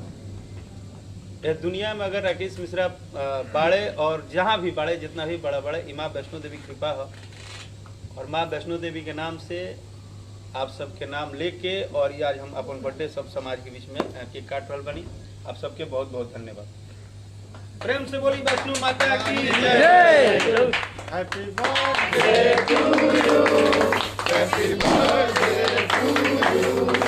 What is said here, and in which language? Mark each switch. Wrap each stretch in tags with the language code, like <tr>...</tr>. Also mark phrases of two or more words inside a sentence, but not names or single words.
<bho>यह दुनिया में अगर राकेश मिश्रा बाड़े और जहाँ भी बाड़े, जितना भी बड़ा बड़े, माँ वैष्णो देवी कृपा है। और माँ वैष्णो देवी के नाम से आप सबके नाम लेके और ये आज हम अपन बर्थडे सब समाज के बीच में केक काट रहल बनी। आप सबके बहुत बहुत धन्यवाद। प्रेम से बोली वैष्णो माता की जय।</bho> <en>Happy birthday to you, happy birthday to you.</en>